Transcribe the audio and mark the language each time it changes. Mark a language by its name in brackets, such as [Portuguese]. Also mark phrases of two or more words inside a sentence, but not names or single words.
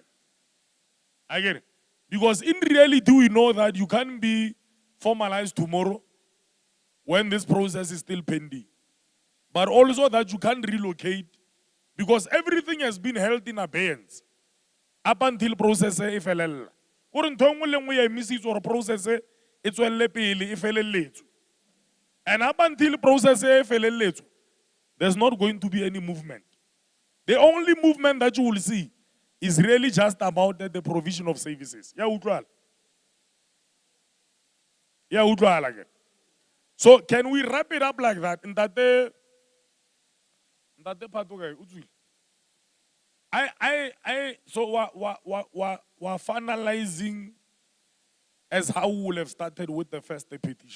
[English] I get it. Because in reality, we know that you can't be formalized tomorrow when this process is still pending. But also that you can't relocate because everything has been held in abeyance up until process [Tswana] e felela. Gore ntho engwe le engwe ya emisitswe gore process e tswelele pele e feleletswe. [English] And up until process [Tswana] e feleletswe, [English] there's not going to be any movement. The only movement that you will see is really just about the provision of services. Yeah, utwala. Yeah, utwala again. So can we wrap it up like that? In that part okay, so we're finalizing as how we will have started with the first petition.